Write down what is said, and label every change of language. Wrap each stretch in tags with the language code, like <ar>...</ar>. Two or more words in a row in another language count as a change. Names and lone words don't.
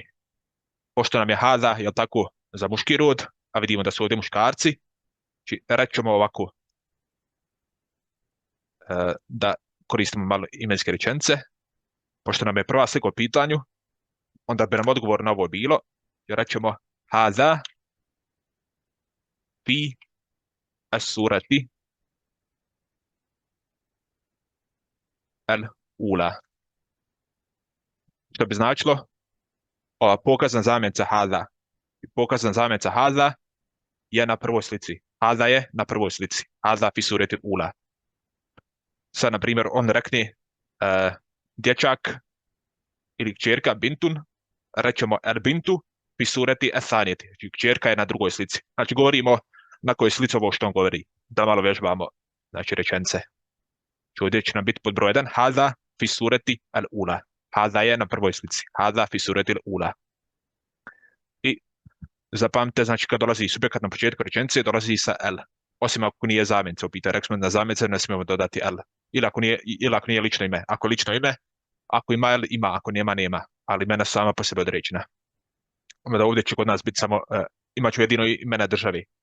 <bs>Pošto nam je hada, jel tako, za muški rod, a vidimo da su ovdje muškarci, znači rećemo ovako da koristimo malo imenske rečenice. Pošto nam je prva slika u pitanju, onda bi nam odgovor na ovo bilo, jer rećemo</bs> <ar>هذا في الصورة الأولى.</ar> <bs>Što bi značilo, ova pokazna zamjenica hada i pokazna zamjenica hada je na prvoj slici. Hada je na prvoj slici.</bs> <ar>هذا في الصورة الأولى.</ar> <bs>Sad, na primjer, on rekne dječak ili kćerka bintun, rećemo</bs> <ar>البنت في الصورة الثانية.</ar> <bs>Znači, kćerka je na drugoj slici. Znači, govorimo na kojoj slici ovo što on govori. Da malo vježbamo, znači, rečenice. Ovdje će nam biti pod broj 1.</bs> <ar>هذا في الصورة الأولى.</ar> <bs>Hada je na prvoj slici.</bs> <ar>هذا في الصورة الأولى.</ar> <bs>I zapamtite, znači, kad dolazi subjekat na početku rečenice, dolazi sa el. Osim ako nije zamjenica u pitanju. Rekli smo na zamjenice ne smijemo dodati el. Ili ako nije lično ime. Ako je lično ime, ako ima el, ima. Ako nema, nema. Ali imena su sama po sebi određena. Da ovdje će kod nas biti samo, imat ću jedino imena državi.</bs>